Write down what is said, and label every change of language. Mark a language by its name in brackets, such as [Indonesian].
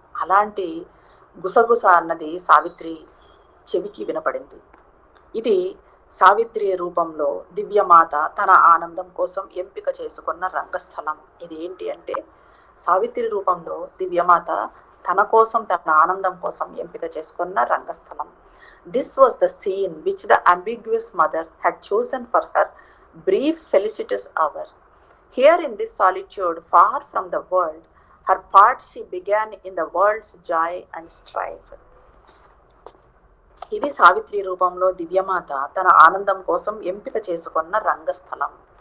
[Telugu] అలాంటి గుసగుస అన్నది సావిత్రి చెవికి వినపడింది. ఇది సావిత్రి రూపంలో దివ్యమాత తన ఆనందం కోసం ఎంపిక చేసుకున్న రంగస్థలం. ఇది ఏంటి అంటే సావిత్రి రూపంలో దివ్యమాత తన కోసం, తన ఆనందం కోసం ఎంపిక చేసుకున్న రంగస్థలం. [English] This was the scene which the ambiguous mother had chosen for her brief felicitous hour. Here in this solitude, far from the world, her part she began in the world's joy and strife. [Telugu] ఇది సావిత్రి రూపంలో దివ్యమాత తన ఆనందం కోసం ఎంపిక చేసుకున్న రంగస్థలం.